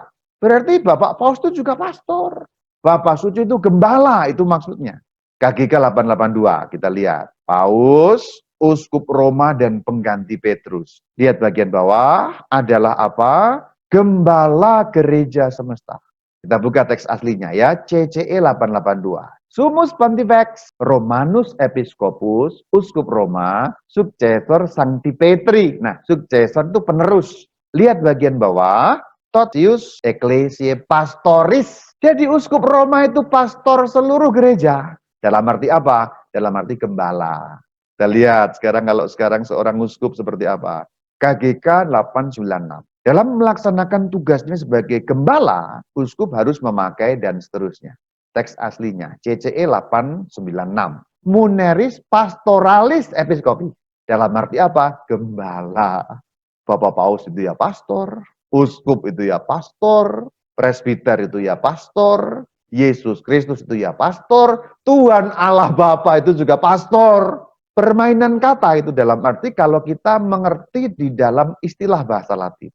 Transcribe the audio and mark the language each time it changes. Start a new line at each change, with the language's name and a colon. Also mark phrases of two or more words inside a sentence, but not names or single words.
Indonesian: Berarti Bapak Paus itu juga pastor. Bapak Suci itu gembala, itu maksudnya. KGK 882, kita lihat. Paus, Uskup Roma dan pengganti Petrus. Lihat bagian bawah adalah apa? Gembala gereja semesta. Kita buka teks aslinya ya, CCE 882.
Latin: Sumus Pontifex Romanus Episcopus,
Indonesian: Uskup Roma,
Latin: Successor Sancti Petri.
Indonesian: Nah, successor itu penerus. Lihat bagian bawah,
Latin: Totius Ecclesiae Pastoris.
Indonesian: Jadi Uskup Roma itu pastor seluruh gereja. Dalam arti apa? Dalam arti gembala. Kita lihat kalau sekarang seorang uskup seperti apa. KGK 896. Dalam melaksanakan tugasnya sebagai gembala, uskup harus memakai dan seterusnya. Teks aslinya, CCE 896.
Latin: Muneris pastoralis episkopi.
Indonesian: Dalam arti apa? Gembala. Bapak Paus itu ya pastor, uskup itu ya pastor, presbiter itu ya pastor, Yesus Kristus itu ya pastor, Tuhan Allah Bapa itu juga pastor. Permainan kata itu dalam arti kalau kita mengerti di dalam istilah bahasa Latin.